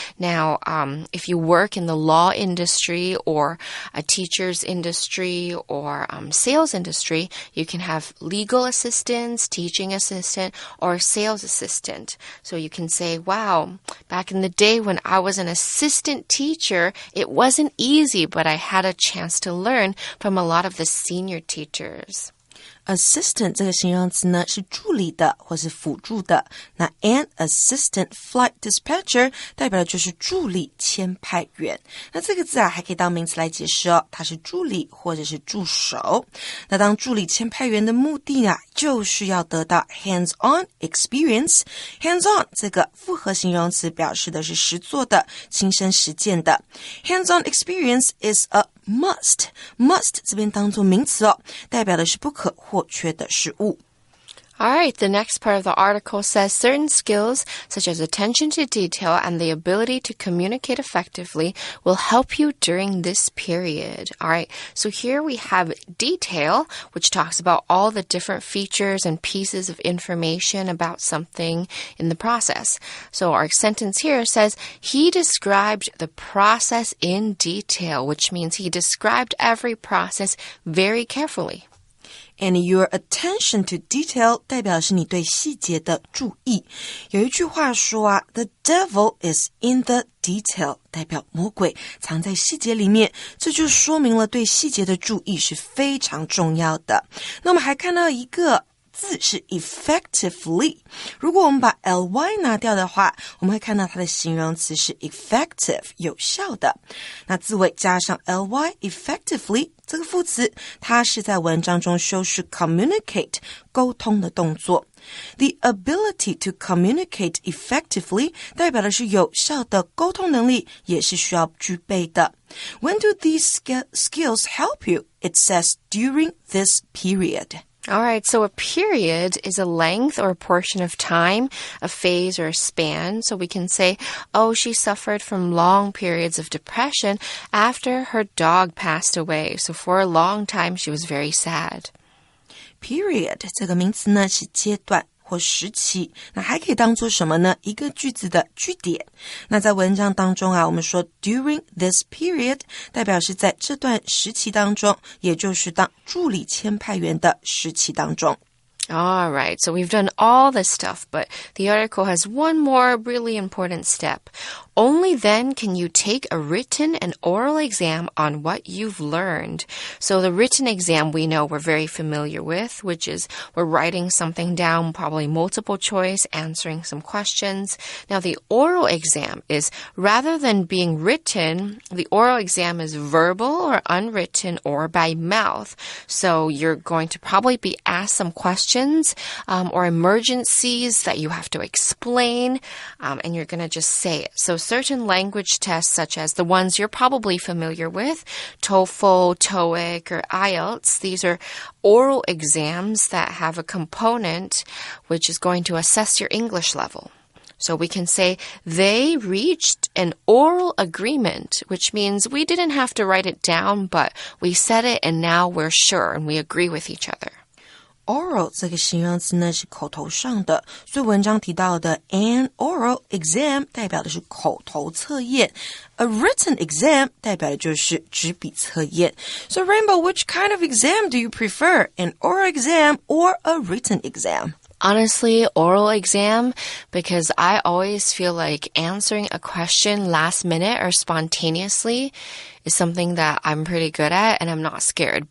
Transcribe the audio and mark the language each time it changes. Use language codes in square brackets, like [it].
[en] Now, if you work in the law industry or a teacher's industry or sales industry, you can have legal assistants, teaching assistant, or sales assistant. So you can say, wow, back in the day when I was an assistant teacher, it wasn't easy, but I had a chance to learn from a lot of the senior teachers. [zh] Assistant 这个形容词呢是助理的或是辅助的，那 [en] an assistant flight dispatcher [zh] 代表的就是助理签派员。那这个字啊还可以当名词来解释哦，它是助理或者是助手。那当助理签派员的目的啊就是要得到 [en] hands-on experience。 [zh] hands-on 这个复合形容词表示的是实做的，亲身实践的。 [en] hands-on experience is a must [zh] 这边当作名词哦，代表的是不可或缺的事物。 [en] All right, the next part of the article says certain skills, such as attention to detail and the ability to communicate effectively, will help you during this period. All right, so here we have detail, which talks about all the different features and pieces of information about something in the process. So our sentence here says, he described the process in detail, which means he described every process very carefully.And your attention to detail [zh] 代表是你对细节的注意。有一句话说啊 ， [en] The devil is in the detail， [zh] 代表魔鬼藏在细节里面。这就说明了对细节的注意是非常重要的。那我们还看到一个字是 effectively， 如果我们把 ly 拿掉的话，我们会看到它的形容词是 effective， 有效的。那字尾加上 ly effectively 这个副词，它是在文章中修饰 communicate 沟通的动作。 [en] The ability to communicate effectively [zh] 代表的是有效的沟通能力，也是需要具备的。 [en] When do these skills help you? It says during this period.All right, so a period is a length or a portion of time, a phase or a span. So we can say, oh, she suffered from long periods of depression after her dog passed away. So for a long time, she was very sad. [zh] Period 这个名词呢是阶段或时期，那还可以当作什么呢？一个句子的句点。那在文章当中啊，我们说 [en] during this period [zh] 代表是在这段时期当中，也就是当助理签派员的时期当中。 [en] All right, so we've done all this stuff, but the article has one more really important step. Only then can you take a written and oral exam on what you've learned. So the written exam we know we're very familiar with, which is we're writing something down, probably multiple choice, answering some questions. Now the oral exam is, rather than being written, the oral exam is verbal or unwritten or by mouth. So you're going to probably be asked some questions or emergencies that you have to explain, and you're going to just say it. So certain language tests, such as the ones you're probably familiar with, TOEFL, TOEIC, or IELTS, these are oral exams that have a component which is going to assess your English level. So we can say they reached an oral agreement, which means we didn't have to write it down, but we said it and now we're sure and we agree with each other.Oral [zh] 这个形容词呢是口头上的，所以文章提到的 [en] an oral exam [zh] 代表的是口头测验， [en] a written exam [zh] 代表的就是纸笔测验。 [en] So Rainbow, which kind of exam do you prefer? An oral exam or a written exam?Honestly, oral exam, because I always feel like answering a question last minute or spontaneously is something that I'm pretty good at and I'm not scared.